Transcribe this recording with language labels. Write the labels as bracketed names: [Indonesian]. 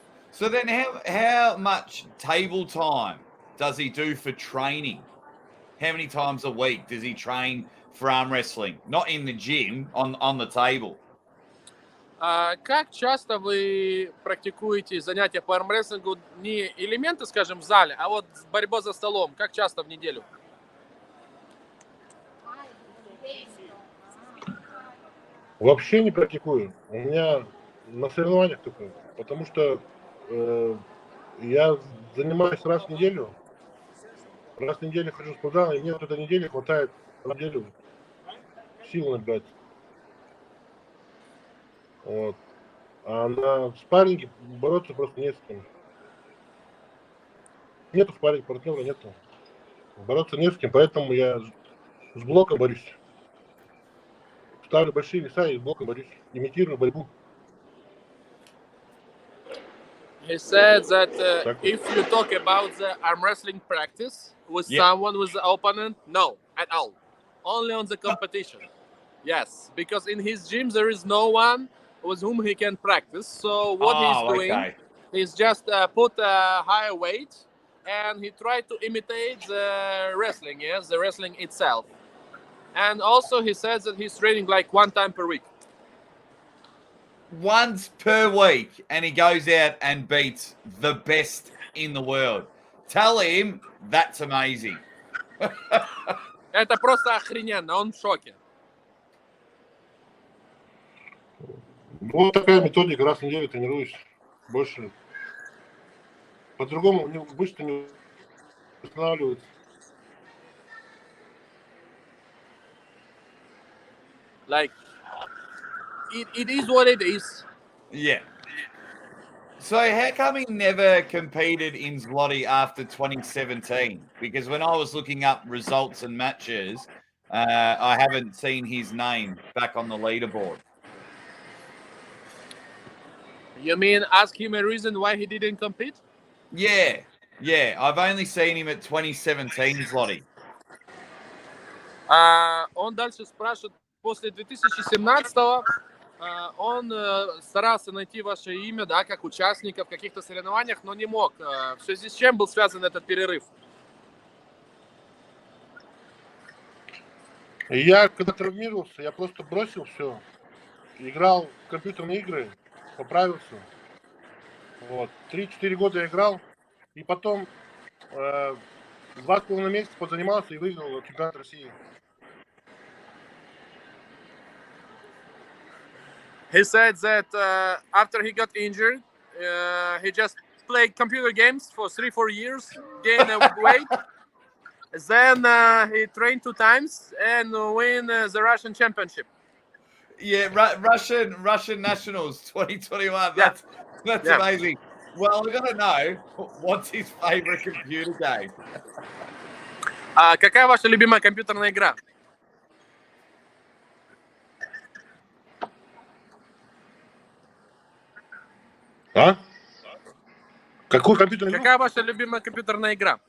[English] So then how much table time does he do for training? How many times a week does he train for arm wrestling? Not in the gym, on the table. [Russian] Как часто вы практикуете занятия по армрестлингу? Не элементы, скажем, в зале, а вот борьба за столом. Как часто в неделю? Вообще не практикую. У меня на соревнованиях только. Потому что я занимаюсь раз в неделю. Раз в неделю хожу в спортзал, и мне вот этой недели хватает на неделю сил набрать. Вот. А на спарринге бороться просто не с кем. Нету спарринг партнера, нету. Бороться не с кем, поэтому я с блока борюсь. Ставлю большие веса и с блока борюсь. Имитирую борьбу. [English] He said that if you talk about the arm wrestling practice with someone, with the opponent, no, at all. Only on the competition. Yes, because in his gym there is no one with whom he can practice. So what he's doing is just put a higher weight and he tried to imitate the wrestling, yes, the wrestling itself. And also he says that he's training like one time per week. Once per week, and he goes out and beats the best in the world. Tell him that's amazing. [Russian] Это просто охрененно, он в шоке. Вот такая методика, раз в неделю тренируюсь. Больше. По-другому быстро не восстанавливается. [English] Like, it is what it is. Yeah. So how come he never competed in Zloty after 2017? Because when I was looking up results and matches, I haven't seen his name back on the leaderboard. You mean ask him a reason why he didn't compete? Yeah. I've only seen him at 2017 Zloty. [Russian] Он дальше спрашивает, после 2017-го он старался найти ваше имя, да, как участника в каких-то соревнованиях, но не мог. В связи с чем был связан этот перерыв? Я когда травмировался, я просто бросил все. Играл в компьютерные игры, поправился. Вот. 3-4 года я играл. И потом 2,5 месяца позанимался и выиграл чемпионат России. [English] He said that after he got injured, he just played computer games for 3-4 years, gained weight. Then he trained 2 times and win the Russian championship. Yeah, Russian Nationals 2021. That's amazing. Well, I gotta know, what's his favorite computer game? [Russian] Какая ваша любимая компьютерная игра? А? Какую компьютерную игру? Какая ваша любимая компьютерная игра?